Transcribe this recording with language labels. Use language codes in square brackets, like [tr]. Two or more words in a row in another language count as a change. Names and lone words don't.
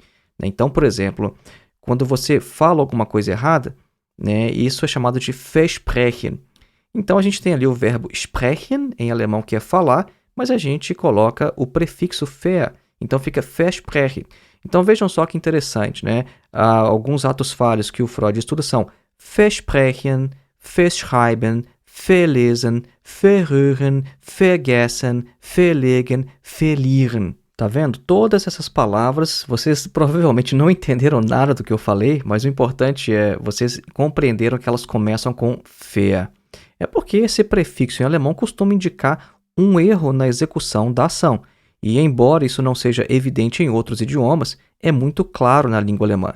[pt] Então, por exemplo, quando você fala alguma coisa errada, isso é chamado de versprechen. Então a gente tem ali o verbo sprechen, em alemão, que é falar, mas a gente coloca o prefixo ver, então fica versprechen. Então vejam só que interessante, alguns atos falhos que o Freud estuda são [de] versprechen, verschreiben, verlesen, verhören, vergessen, verlegen, verlieren. [pt] Tá vendo? Todas essas palavras, vocês provavelmente não entenderam nada do que eu falei, mas o importante é vocês compreenderam que elas começam com ver. É porque esse prefixo em alemão costuma indicar um erro na execução da ação. E embora isso não seja evidente em outros idiomas, é muito claro na língua alemã.